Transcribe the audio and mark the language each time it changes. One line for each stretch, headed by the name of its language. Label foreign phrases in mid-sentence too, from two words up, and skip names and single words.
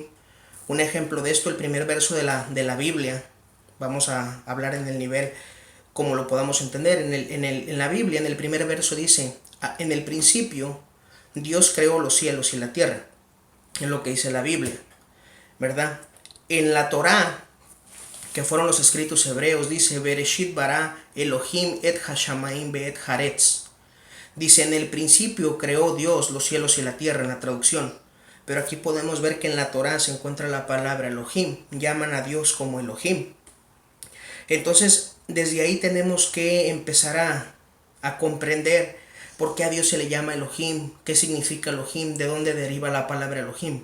Spanish: Un ejemplo de esto, el primer verso de la Biblia, vamos a hablar en el nivel como lo podamos entender. En la Biblia, en el primer verso dice, en el principio Dios creó los cielos y la tierra, es lo que dice la Biblia, ¿verdad? En la Torá, que fueron los escritos hebreos, dice,
Hebrew: בראשית ברא אלהים את השמים ואת הארץ.
Spanish: Dice, en el principio creó Dios los cielos y la tierra, en la traducción. Pero aquí podemos ver que en la Torá se encuentra la palabra Elohim, llaman a Dios como Elohim. Entonces, desde ahí tenemos que empezar a comprender por qué a Dios se le llama Elohim, qué significa Elohim, de dónde deriva la palabra Elohim.